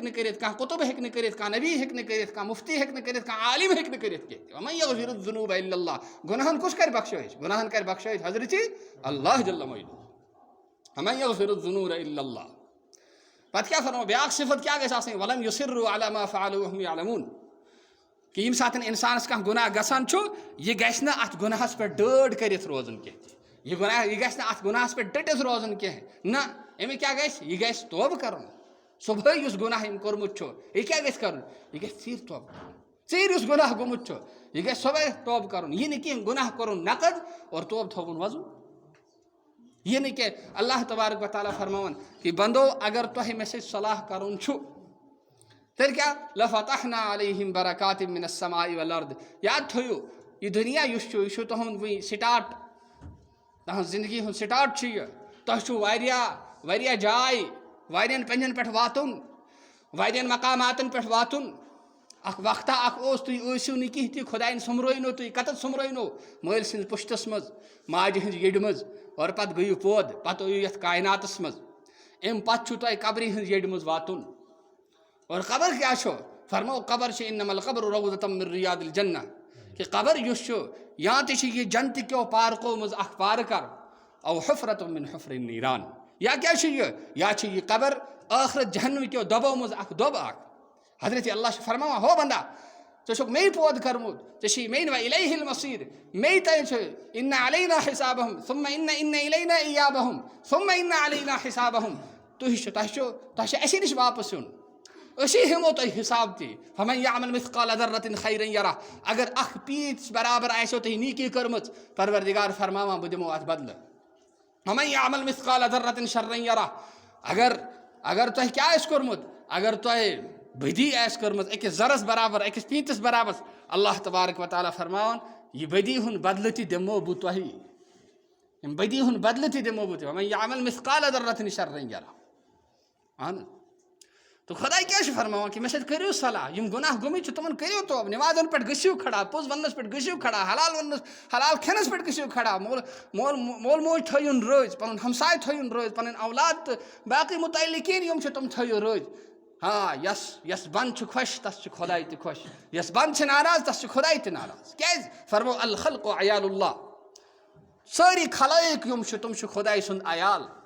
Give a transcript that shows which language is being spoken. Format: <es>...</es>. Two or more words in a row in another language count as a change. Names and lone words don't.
<ks>نہٕ کٔرِتھ کانٛہہ قُطُب ہیٚکہِ نہٕ کٔرِتھ کانٛہہ نبی ہیٚکہِ نہٕ کٔرِتھ کانٛہہ مُفتی ہیٚکہِ نہٕ کٔرِتھ کانٛہہ عالِم ہیٚکہِ نہٕ کٔرِتھ کینٛہہ</ks> <ar>وَمَن یَغفِرُ الذُّنوٗبَ اِلَّا اللّٰہ</ar> <ks>گۄناہن کُس کرِ بخشٲیِش گۄناہن کرِ بخشٲیِش حضرتِ اللہ</ks> <ar>جل مجدُہ وَمَن یَغفِرُ الذُّنوٗبَ اِلَّا اللّٰہ</ar> <ks>پتہٕ کیٛاہ فرمو بیٛاکھ صفت کیٛاہ گژھِ آسٕنۍ</ks> <ar>وَلَمْ یُصِرُّوا عَلَىٰ مَا فَعَلُوا وَهُمْ يَعْلَمُونَ</ar> <ks>کہِ ییٚمہِ ساتہٕ اِنسانَس کانٛہہ گۄناہ گژھان چھُ یہِ گژھِ نہٕ اَتھ گۄناہَس پٮ۪ٹھ ڈٲڑ کٔرِتھ روزُن کینٛہہ یہِ گژھِ نہٕ اَتھ گۄناہَس پٮ۪ٹھ ڈٔٹِتھ روزُن کینٛہہ نہ أمِس کیٛاہ گژھِ یہِ گژھِ توبہٕ کَرُن صُبحٲے یُس گۄناہ أمۍ کوٚرمُت چھُ یہِ کیٛاہ گژھِ کَرُن یہِ گژھِ ژیٖرۍ توبہٕ کَرُن ژیٖرۍ یُس گۄناہ گوٚمُت چھُ یہِ گژھِ صُبحٲے توبہٕ کَرُن یہِ نہٕ کینٛہہ گۄناہ کوٚرُن نقد اور توبہٕ تھووُن وَضوٗ یہِ نہٕ کینٛہہ اللہ تبارک وتعالیٰ فرماوان کہِ بنٛدو اگر تۄہہِ مےٚ سۭتۍ صلاح کَرُن چھُ تیٚلہِ کیٛاہ</ks> <ar>لَفَتَحْنَا عَلَيْهِمْ بَرَكَاتٍ مِنَ السَّمَاءِ وَالْأَرْضِ</ar> <ks>یاد تھٲیِو یہِ دُنیا یُس چھُ یہِ چھُ تُہُنٛد وٕنۍ سِٹاٹ تُہٕنٛز زندگی ہُنٛد سِٹاٹ چھُ یہِ تۄہہِ چھُو واریاہ جاے واریاہن پنٛجن پٮ۪ٹھ واتُن واریاہن مقاماتن پٮ۪ٹھ واتُن اکھ وقتہ اکھ اوس تُہۍ ٲسِو نہٕ کینٛہہ تہِ خۄداین سُمرٲونو تُہۍ کتٮ۪تھ سُمرٲونو مٲلۍ سٕنٛدِس پُشتس منٛز ماجہِ ہٕنٛزِ یٔڈِ منٛز اور پتہٕ گٔیِو پٲد پتہٕ ٲیِو یتھ کایناتس منٛز امہِ پتہٕ چھُو تۄہہِ قبرِ ہٕنٛزِ یٔڈِ منٛز واتُن اور قبر کیٛاہ چھُ فرمو قبر چھِ</ks> <ar>اِنَّمَا الْقَبْرُ رَوْضَةٌ مِن رِیاضِ الْجَنَّةِ</ar> <ks>کہِ قبر یُس چھُ یا تہِ چھِ یہِ جنتہٕ کیو پارکو منٛز اکھ پارکر</ks> <ar>او حُفرَةٌ مِن حُفرِ النِّیران</ar> <ks>یا کیٛاہ چھُ یہِ یا چھِ یہِ قبر ٲخرت جہنم کیو دۄبو منٛز اکھ دۄب اکھ حضرتِ اللہ چھُ فرماوان ہو بندا ژےٚ چھُکھ مے پٲدٕ کٔرمُت ژےٚ چھِ مے</ks> <ar>وَإِلَيْهِ الْمَصِيرُ</ar> <ks>مے تانۍ چھُ</ks> <ar>اِنَّ عَلَيْنَا حِسابَهُم ثُمَّ إِنَّ إِلَيْنَا إِيَابَهُم ثُمَّ إِنَّ عَلَيْنَا حِسابَهُم</ar> <ks>تۄہہِ چھُ اَسے نِش واپس یُن أسی ہٮ۪مو تۄہہِ حِساب تہِ</ks> <ar>فَمَن یعمل مِثقال ذرة خیرا یرہ</ar> <ks>اگر اکھ پیٖنٛتِس برابر آسیو تۄہہِ نیٖکی کٔرمٕژ پروردِگار فرماوان بہٕ دِمو اَتھ بدلہٕ</ks> <ar>وَمَن یعمل مِثقال ذرة شرا یرہ</ar> <ks>اگر تۄہہِ کیٛاہ آسہِ کوٚرمُت اگر تۄہہِ بدی آسہِ کٔرمٕژ أکِس زرس برابر أکِس پیٖنٛتِس برابر اللہ تبارک وتعالیٰ فرماوان یہِ بدی ہُنٛد بدلہٕ تہِ دِمو بہٕ تۄہہِ ییٚمہِ بدی ہُنٛد بدلہٕ تہِ دِمو بہٕ تۄہہِ</ks> <ar>وَمَن یعمل مِثقال ذرة شرا یرہ</ar> <ks>اہن تہٕ خۄداے کیٛاہ چھُ فرماوان کہِ مےٚ سۭتۍ کٔرِو صلاح یِم گۄناہ گٔمٕتۍ چھِ تِمن کٔرِو توبہٕ نٮ۪مازن پٮ۪ٹھ گٔژھِو کھڑا پوٚز وننس پٮ۪ٹھ گٔژھِو کھڑا حلال کھٮ۪نس پٮ۪ٹھ گٔژھِو کھڑا مول موج تھٲیُن رٲضۍ پنُن ہمساے تھٲیُن رٲضۍ پنٕنۍ اولاد تہٕ باقٕے مُتعلقیٖن یِم چھِ تِم تھٲیِو رٲضۍ ہاں یس بنٛد چھُ خۄش تس چھُ خۄداے تہِ خۄش یس بنٛد چھِ ناراض تس چھُ خۄداے تہِ ناراض کیٛازِ فرمو</ks> <ar>الخلق عیال اللہ</ar> <ks>سٲری خلٲیق یِم چھِ تِم چھِ خۄداے سُنٛد عیال</ks>